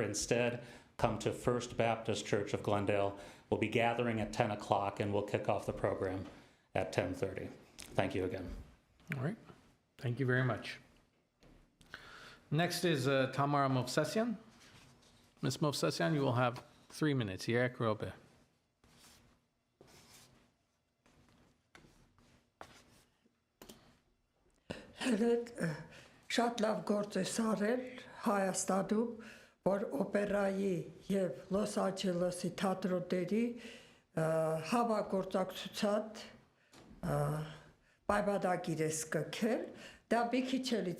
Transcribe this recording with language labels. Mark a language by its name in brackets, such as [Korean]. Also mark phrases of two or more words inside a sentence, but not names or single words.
[English] Instead, come to First Baptist Church of Glendale. We'll be gathering at 10 o'clock and we'll kick off the program at 10:30. Thank you again. All right. Thank you very much. Next is Tamara Movsesian. Ms. Movsesian, you will have 3 minutes. [Armenian] Երեք րոպե. Հենց շատ լավ գործ է արել Հայաստանում, որ օպերայի եւ Լոս Անջելեսի թատրոնների համագործակցության պայմանագիր է սկսել, դա մի քիչ էլից